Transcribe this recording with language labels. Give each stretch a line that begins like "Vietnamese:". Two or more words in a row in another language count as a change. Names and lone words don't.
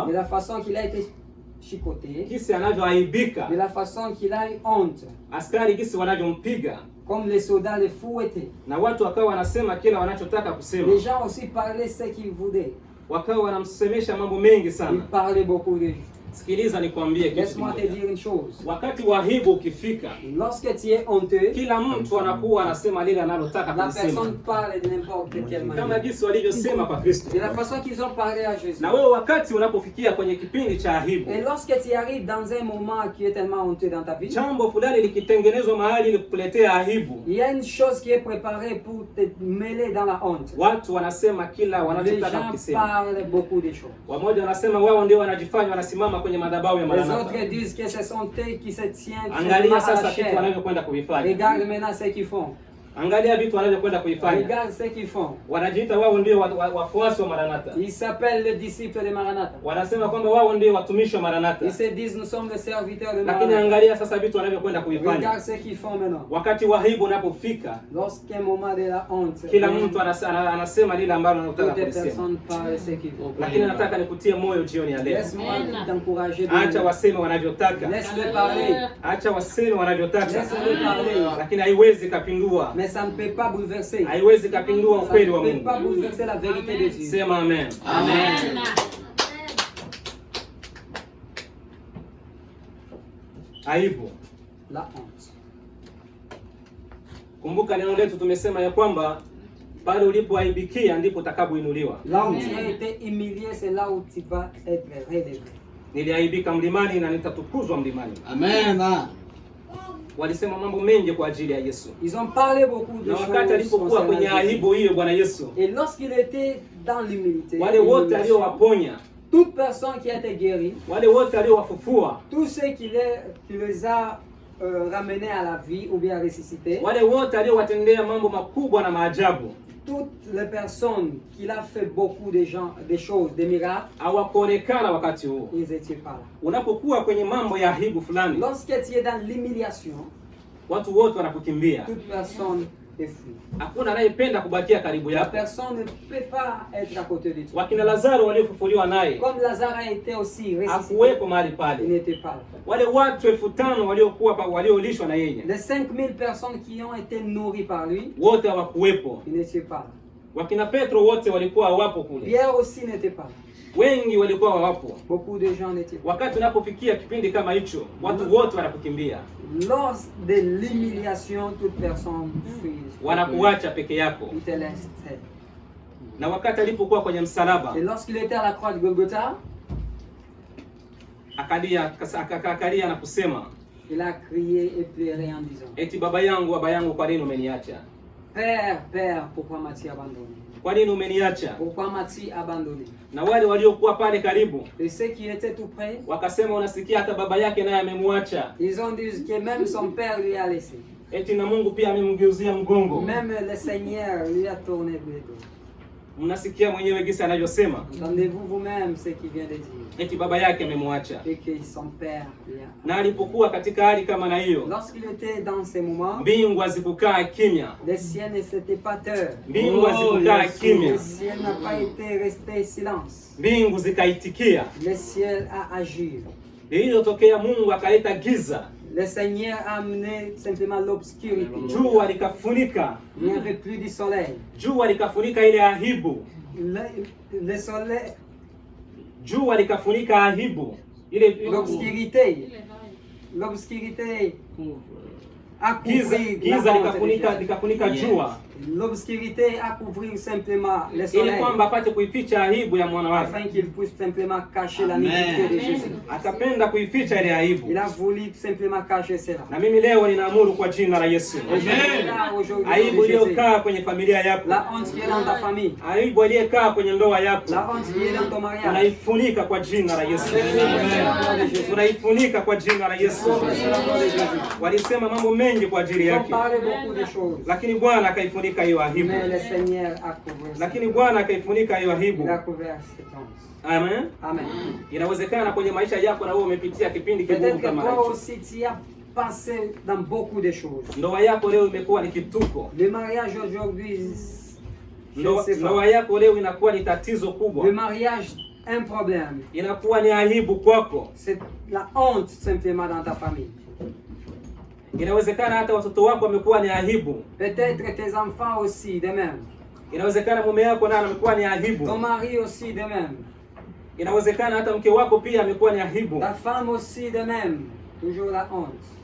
French: De la façon qu'il a été chicoté.
Swahili: jinsi anavyoaibika,
French: De la façon qu'il a eu honte.
Swahili: askari jinsi wanavyompiga,
French: Comme les soldats le fouettaient.
Swahili: na watu wakawa wanasema kila wanachotaka kusema.
French: Les gens aussi parlaient ce qu'ils voulaient.
Swahili: Wakawa wanamsemesha mambo mengi
French: Ils
Swahili: sana.
French: parlaient beaucoup de choses.
Swahili: Sikiliza nikwambie kitu
French: Laisse-moi te
Swahili: kimoja.
French: dire une chose.
Swahili: Wakati wa aibu ukifika,
French: Lorsque tu es honteux,
Swahili: kila mtu anakuwa anasema lile analotaka
French: la
Swahili: kusema,
French: personne parle de n'importe quelle
Swahili: kama
French: manière.
Swahili: jinsi walivyosema kwa Kristo.
French: De la façon qu'ils ont parlé à Jésus.
Swahili: Na wewe wakati unapofikia kwenye kipindi cha aibu,
French: Et lorsque tu arrives dans un moment qui est tellement honteux dans ta vie,
Swahili: jambo fulani likitengenezwa mahali ili kukuletea aibu,
French: il y a une chose qui est préparée pour te mêler dans la honte.
Swahili: watu wanasema kila
French: Les
Swahili: wanachotaka
French: gens
Swahili: kusema.
French: parlent beaucoup de choses.
Swahili: Wamoja wanasema wao ndio wanajifanya wanasimama kwenye madhabahu ya
French: Les
Swahili: Maranatha.
French: autres disent que ce sont eux qui se tiennent
Swahili: Angalia
French: à
Swahili: sasa
French: la
Swahili: kitu
French: chair.
Swahili: wanavyokwenda kuvifanya.
French: Regarde maintenant ce qu'ils font.
Swahili: Angalia vitu wanavyokwenda kuifanya.
French: Regarde ce qu'ils font.
Swahili: Wanajiita wao ndio wafuasi wa Maranatha.
French: Ils s'appellent les disciples de Maranatha.
Swahili: Wanasema kwamba wao ndio watumishi wa Maranatha.
French: Ils se disent nous sommes les serviteurs de
Swahili: Lakini
French: Maranatha.
Swahili: angalia sasa vitu wanavyokwenda kuifanya.
French: Regarde ce qu'ils font maintenant.
Swahili: Wakati wa aibu unapofika,
French: Lorsqu'un moment de la honte,
Swahili: kila mtu anasema lile ambalo anataka
French: toutes les
Swahili: kusema.
French: personnes parlent ce qu'ils veulent.
Swahili: Lakini nataka nikutie moyo jioni ya leo.
French: Laisse-moi t'encourager.
Swahili: Acha waseme wanavyotaka.
French: Laisse-le parler.
Swahili: Acha waseme wanavyotaka.
French: Laisse-le parler.
Swahili: Lakini haiwezi kapindua.
French: Mais ça ne peut pas bouleverser.
Swahili: Haiwezi kapindua
French: Ça
Swahili: ukweli wa
French: ne peut pas
Swahili: Mungu.
French: bouleverser la vérité de Dieu.
Swahili: Sema amen.
French: Amen.
Swahili: Aibu.
French: La honte.
Swahili: Kumbuka neno letu tumesema ya kwamba pale ulipoaibikia ndipo utakapoinuliwa.
French: Là où tu as été humilié, c'est là où tu vas être relevé.
Swahili: Niliaibika mlimani na nitatukuzwa mlimani.
French: Amen.
Swahili: Walisema mambo mengi kwa ajili ya Yesu.
French: Ils ont parlé beaucoup de
Swahili: Na
French: choses.
Swahili: wakati alipokuwa
French: concernant
Swahili: kwenye
French: Jésus.
Swahili: aibu hiyo Bwana Yesu,
French: Et lorsqu'il était dans l'humilité,
Swahili: wale wote
French: l'humiliation,
Swahili: aliowaponya,
French: toute personne qui a été guérie,
Swahili: wale wote aliowafufua,
French: tous ceux qui les a ramenés à la vie ou bien ressuscités,
Swahili: wale wote aliowatendea mambo makubwa na maajabu,
French: toutes les personnes qu'il a fait beaucoup de gens, des choses, des miracles,
Swahili: hawakuonekana wakati huo.
French: ils n'étaient pas là.
Swahili: Unapokuwa kwenye mambo ya aibu fulani,
French: Lorsque tu es dans l'humiliation,
Swahili: watu wote wanakukimbia.
French: toute personne est fuie.
Swahili: Hakuna anayependa kubakia karibu
French: La
Swahili: yako.
French: personne ne peut pas être à côté de toi.
Swahili: Wakina Lazaro waliofufuliwa naye
French: Comme Lazare a été aussi ressuscité,
Swahili: hakuwepo mahali
French: il
Swahili: pale.
French: n'était pas là.
Swahili: Wale watu 5,000 waliolishwa na yeye
French: Les 5000 personnes qui ont été nourries par lui,
Swahili: wote hawakuwepo.
French: ils n'étaient pas là.
Swahili: Wakina Petro wote walikuwa hawapo kule.
French: Pierre aussi n'était pas là.
Swahili: Wengi walikuwa hawapo.
French: Beaucoup de gens n'étaient pas.
Swahili: Wakati unapofikia kipindi kama hicho, watu wote wanakukimbia.
French: Lors de l'humiliation, toute personne fuit.
Swahili: Wanakuacha peke yako.
French: Il te laisse seul.
Swahili: Na wakati alipokuwa kwenye msalaba,
French: Et lorsqu'il était à la croix de Golgotha,
Swahili: akalia na kusema,
French: il a crié et pleuré en disant,
Swahili: eti baba yangu, kwa nini umeniacha?
French: Père, Père, pourquoi m'as-tu abandonné?
Swahili: Kwa nini umeniacha?
French: Pourquoi m'as-tu abandonné?
Swahili: Na wale waliokuwa pale karibu,
French: Et ceux qui étaient tout près,
Swahili: wakasema, unasikia hata baba yake naye amemwacha.
French: ils ont dit que même son père lui a laissé.
Swahili: Eti na Mungu pia amemgeuzia mgongo.
French: Même le Seigneur lui a tourné le dos.
Swahili: Mnasikia mwenyewe gisi anavyosema.
French: Entendez-vous vous-même ce qu'il vient de dire?
Swahili: Eti baba yake amemwacha.
French: Et que son père lui a...
Swahili: Na alipokuwa katika hali kama na hiyo,
French: Lorsqu'il était dans ces moments,
Swahili: mbingu hazikukaa kimya.
French: le ciel ne s'était pas taire.
Swahili: Mbingu hazikukaa kimya.
French: Le ciel n'a pas été resté silence.
Swahili: Mbingu zikaitikia.
French: Le ciel a agi.
Swahili: Lililotokea, Mungu akaleta giza.
French: Le Seigneur a amené simplement l'obscurité.
Swahili: Jua likafunika.
French: Il n'y avait plus du soleil.
Swahili: Jua likafunika ile aibu.
French: Le soleil,
Swahili: Jua likafunika aibu. Ile
French: l'obscurité. L'obscurité a couvert
Swahili: giza likafunika jua.
French: L'obscurité a couvert simplement le
Swahili: Ili
French: soleil.
Swahili: kwamba apate kuificha aibu ya mwana wake.
French: Afin qu'il puisse simplement cacher la nudité de Jésus.
Swahili: Akapenda kuificha ile aibu.
French: Il a voulu simplement cacher cela.
Swahili: Na mimi leo ninaamuru kwa jina la Yesu. Aibu iliyokaa kwenye familia yako.
French: La honte qui est dans ta famille.
Swahili: Aibu iliyokaa kwenye ndoa yako.
French: La honte qui est dans ton mariage.
Swahili: Unaifunika kwa jina la Yesu. Unaifunika kwa jina la Yesu. Walisema mambo mengi kwa ajili yake. Lakini Bwana akaifunika hiyo aibu. Lakini Bwana akaifunika hiyo aibu. Amen.
French: Amen.
Swahili: Inawezekana kwenye maisha yako na wewe umepitia kipindi kigumu kama hicho.
French: Passé dans beaucoup de choses.
Swahili: Ndoa yako leo imekuwa ni kituko.
French: Le mariage aujourd'hui,
Swahili: ndoa yako leo inakuwa ni tatizo kubwa.
French: Le mariage un problème.
Swahili: Inakuwa ni aibu kwako.
French: C'est la honte simplement dans ta famille.
Swahili: Inawezekana hata watoto wako wamekuwa ni aibu.
French: Peut-être tes enfants aussi de même.
Swahili: Inawezekana mume wako naye amekuwa ni aibu.
French: Ton mari aussi de même.
Swahili: Inawezekana hata mke wako pia amekuwa ni aibu.
French: Ta femme aussi de même. Toujours la honte.